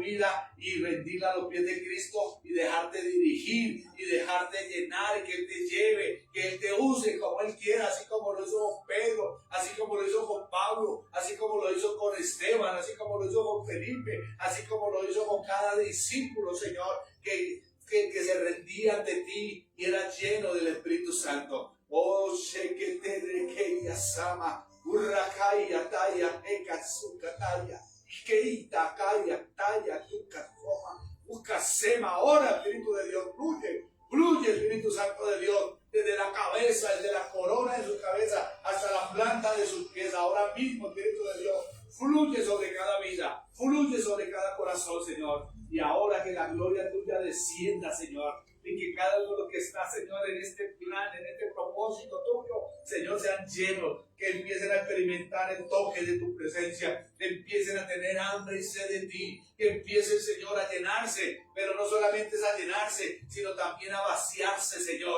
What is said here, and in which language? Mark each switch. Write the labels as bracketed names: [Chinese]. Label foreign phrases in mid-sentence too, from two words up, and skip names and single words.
[Spanish] vida y rendirla a los pies de Cristo y dejarte dirigir y dejarte llenar y que Él te lleve, que Él te use como Él quiera, así como lo hizo con Pedro, así como lo hizo con Pablo, así como lo hizo con Esteban, así como lo hizo con Felipe, así como lo hizo con cada discípulo, Señor, que se rendía ante ti y era lleno del Espíritu Santo. Oh, shekete de que sama, urrakaya taya, ekazukataya, keita kaya taya, tukatoma, ukasema. Ahora, Espíritu de Dios, fluye Espíritu Santo de Dios, desde la cabeza, desde la corona de su cabeza hasta la planta de sus pies. Ahora mismo, Espíritu de Dios, fluye sobre cada vida, fluye sobre cada corazón, Señor. Y ahora que la gloria tuya descienda, Señor, y que cada uno de los que está, Señor, en este plan, en este propósito tuyo, Señor, sean llenos, que empiecen a experimentar el toque de tu presencia, que empiecen a tener hambre y sed de ti, que empiecen, Señor, a llenarse, pero no solamente es a llenarse, sino también a vaciarse, Señor.